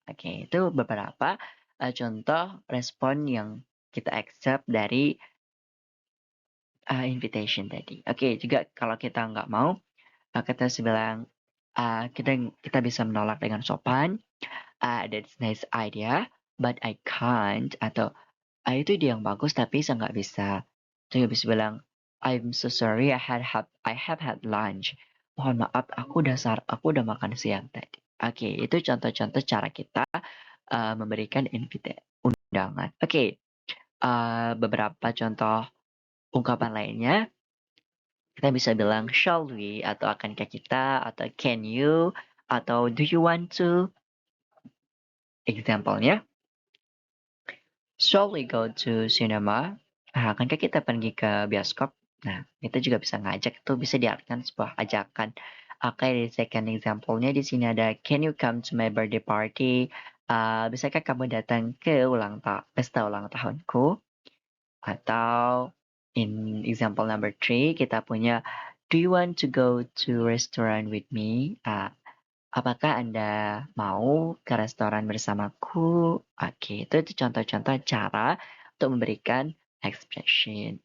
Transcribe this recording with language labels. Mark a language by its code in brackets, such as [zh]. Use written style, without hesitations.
[id] Oke, itu beberapa contoh respon yang kita accept dari invitation tadi. Oke, juga kalau kita nggak mau, kita bisa bilang, kita kita bisa menolak dengan sopan, [en] "That's nice idea, but I can't," [id] atau itu ide yang bagus tapi saya nggak bisa. Saya bisa bilang, [en] I'm so sorry I have had lunch. [id] Mohon maaf, aku udah makan siang tadi. Oke, itu contoh-contoh cara kita memberikan undangan. Oke, beberapa contoh ungkapan lainnya, kita bisa bilang [en] shall we [id] atau akankah kita atau [en] can you [id] atau [en] do you want to. Example-nya, shall we go to cinema? [id] Akankah kita pergi ke bioskop? Nah, itu juga bisa ngajak, itu bisa diartikan sebuah ajakan. Oke, di second example-nya di sini ada, [en] can you come to my birthday party? [id] Bisakah kamu datang ke pesta ulang tahunku? [en] Atau in example number 3, [id] kita punya, [en] do you want to go to restaurant with me? [id] Apakah Anda mau ke restoran bersamaku? Oke, itu contoh-contoh cara untuk memberikan expression.